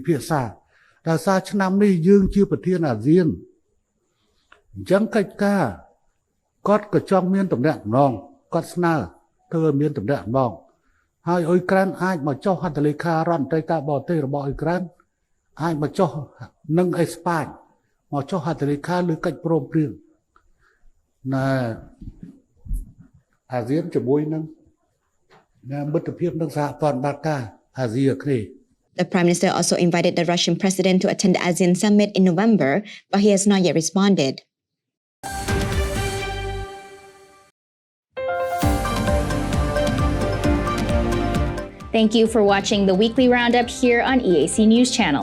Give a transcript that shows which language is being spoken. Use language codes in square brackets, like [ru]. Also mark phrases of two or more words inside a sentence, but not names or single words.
[km] ភាក្សាដោយសារឆ្នាំនេះយើងជាប្រធានអាស៊ានអញ្ចឹងកិច្ចការគាត់ក៏ចង់មានតំណែងគាត់ស្នើធ្វើឲ្យមានតំណែងហើយអ៊ុយក្រែនអាចមកចុះហត្ថលេខារដ្ឋមន្ត្រីការបរទេសរបស់អ៊ុយក្រែនអាចមកចុះនឹងអេស្ប៉ាញមកចុះហត្ថលេខាលើកិច្ចព្រមព្រៀងណាអាស៊ានជាមួយនឹងមិត្តភាពនឹងសហព័ន្ធបាកាអាស៊ីអាគ្នេយ៍ [en] The Prime Minister also invited the Russian President to attend the ASEAN Summit in November, but he has not yet responded. Thank you for watching the Weekly Roundup here on EAC News Channel.